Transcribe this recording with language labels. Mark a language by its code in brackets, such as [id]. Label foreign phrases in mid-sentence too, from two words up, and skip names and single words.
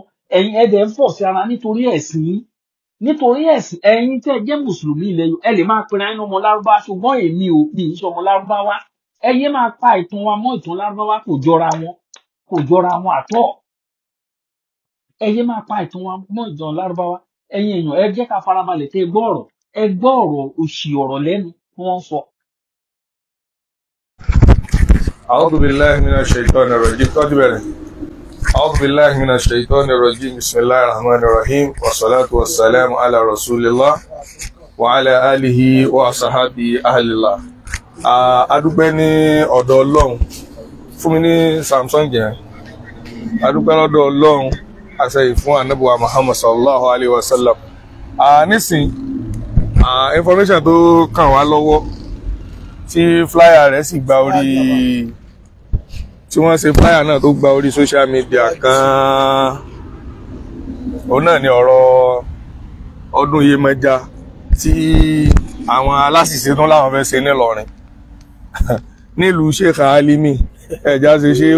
[yo] Ẹ̀yin ẹ̀dẹ̀ ń fọ̀ sí ara nítorí ẹ̀sìn yín. Nítorí ẹ̀sìn ẹ̀yin tẹ́ jẹ́ mùsùlùmí ilẹ̀ Yorùbá ẹ lè máa pera yín ọmọ Lárúbáwá ṣùgbọ́n èmi ò mi ń ṣe ọmọ Lárúbáwá. Ẹyẹ máa pa ìtàn wa mọ́ ìtàn Lárúbáwá kò jọra wọn. Kò jọra wọn àtọ̀. Ẹyẹ máa pa ìtàn wa mọ́ ìtàn Lárúbáwá. Ẹ̀yin èèyàn ẹ jẹ́ ká farabalẹ̀ kẹ́ gbọ́ ọ̀rọ̀. Ẹ gbọ́ ọ̀rọ̀ òṣì ọ̀rọ̀ lẹ́nu tí wọ́n sọ. [ar] أعوذ بالله من الشيطان الرجيم أعوذ بالله من الشيطان الرجيم بسم الله الرحمن الرحيم والصلاة والسلام على رسول الله وعلى آله وصحبه أهل الله. [yo] adúpẹ́ ní ọ̀dọ̀ Ọlọ́run fún mi ní Samsung yẹn adúpẹ́ lọ́dọ̀ Ọlọ́run àṣẹyìn fún Ànábì wa Muhammad [ar] صلى الله عليه وسلم. [yo] Nísìn information tó kàn wá lọ́wọ́ tí flyer rẹ̀ sì gba orí tí wọ́n ṣe flyer náà tó gba orí [en] social media [yo] kan òun náà ni ọ̀rọ̀ ọdún Iyemọja tí àwọn aláṣìṣe tán láwọn fẹ́ ṣe nílọrin nílùú Sheikh Alimi ẹ̀já ṣe